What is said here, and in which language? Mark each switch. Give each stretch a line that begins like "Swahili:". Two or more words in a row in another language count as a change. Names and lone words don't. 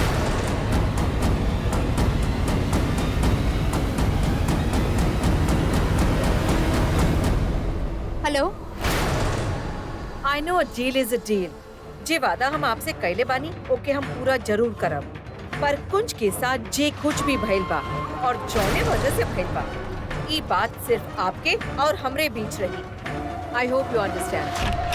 English: हेलो, I know a deal is a deal.
Bhojpuri: जे वादा हम आपसे कैले बानी ओके हम पूरा जरूर करब। पर कुंज के साथ जे कुछ भी भइल बा और जौने वजह से भइल बा, ई बात सिर्फ आपके और हमरे बीच रही।
English: I hope you understand.